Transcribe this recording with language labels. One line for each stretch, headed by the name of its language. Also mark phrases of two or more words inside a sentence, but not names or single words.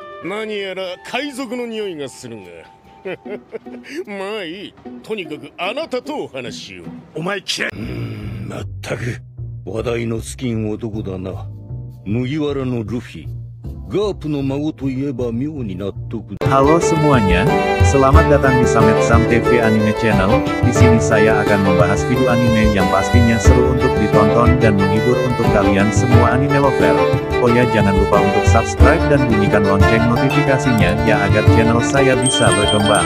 Japanese: 何やら海賊の匂いがするがまあいい。とにかくあなたとお話ししよう。お前嫌い。まったく話題の尽きん男だな。麦わらのルフィ、ガープの孫といえば妙に納得。
Indonesian: Halo semuanya, selamat datang di Samet Sam TV Anime Channel. Di sini saya akan membahas video anime yang pastinya seru untuk ditonton dan menghibur untuk kalian semua
English: anime lover.
Indonesian: Oh ya, jangan lupa untuk subscribe dan bunyikan lonceng notifikasinya ya agar channel saya bisa berkembang.